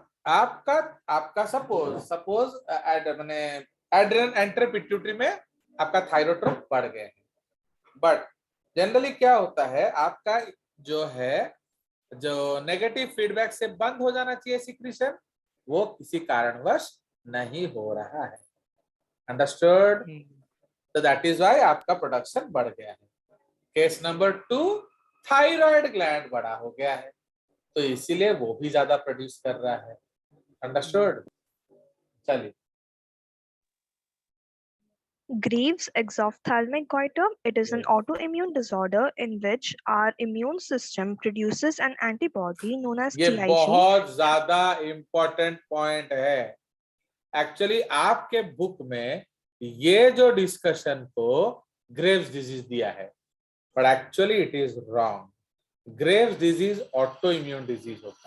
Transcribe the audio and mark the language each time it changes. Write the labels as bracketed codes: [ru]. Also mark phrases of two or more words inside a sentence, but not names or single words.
[hi] आपका आपका सपोज मैंने [en] adrenal enter pituitary [hi] में आपका थायरोट्रोप बढ़ गए हैं, [en] but generally [hi] क्या होता है, आपका जो है जो [en] negative feedback [hi] से बंद हो जाना चाहिए सिक्रीशन, वो किसी कारणवश नहीं हो रहा है। अंडरस्टूड? तो [en] that is why [hi] आपका प्रोडक्शन बढ़ गया है। [en] case number [hi] 2, [en] thyroid gland [hi] बड़ा हो गया है, तो इसीलिए वो भी ज्यादा प्रोड्यूस कर रहा है। अंडरस्टूड? चलिए, [en] Graves' exophthalmic goiter. It is an autoimmune disorder in which our immune system produces an antibody known as ये TIG. [hi] बहुत ज्यादा [en] important point [hi] है। एक्चुअली आपके बुक में ये जो डिस्कशन को ग्रेव्स डिजीज दिया है, [en] but actually it is wrong. [hi] ग्रेव्स डिजीज [en] auto immune disease [hi] होता है।